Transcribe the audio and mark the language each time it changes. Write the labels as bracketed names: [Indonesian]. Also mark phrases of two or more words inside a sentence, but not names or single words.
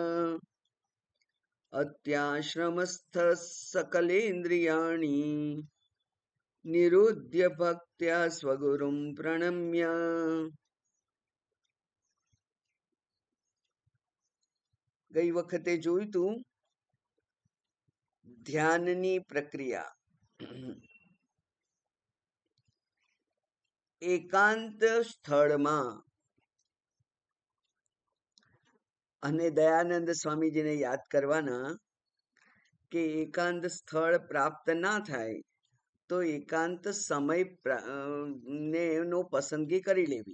[Sanskrit] अत्याश्रमस्थः सकलेन्द्रियाणि निरुध्य भक्त्या स्वगुरुं प्रणम्य [Gujarati] ગઈ વખતે જોઈતું ધ્યાનની પ્રક્રિયા એકાંત સ્થળમાં અને દયાનંદ સ્વામીજીને યાદ કરવાના કે એકાંત સ્થળ પ્રાપ્ત ના થાય તો એકાંત સમય ને નો પસંદગી કરી લેવી.